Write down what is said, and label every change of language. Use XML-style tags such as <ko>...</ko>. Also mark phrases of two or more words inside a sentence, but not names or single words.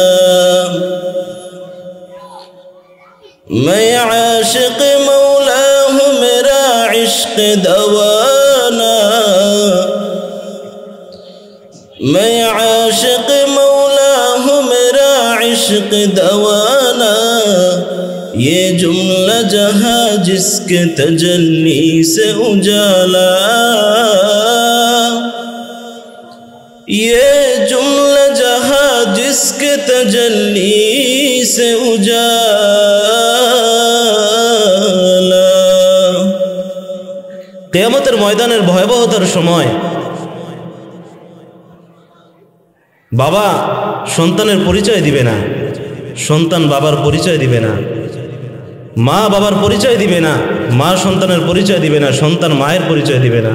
<ur>میں عاشق مولا ہوں میرا عشق دوانا میں عاشق مولا ہوں میرا عشق دوانا یہ جملہ جہاں جس کے تجلی سے اجالا یہ جملہ جہاں جس کے تجلی سے اجالا</ur> <bn>কিয়ামতের ময়দানের ভয়াবহতার সময় বাবা সন্তানের পরিচয় দিবে না, সন্তান বাবার পরিচয় দিবে না, মা বাবার পরিচয় দিবে না, মা সন্তানের পরিচয় দিবে না, সন্তান মায়ের পরিচয় দিবে না।</bn>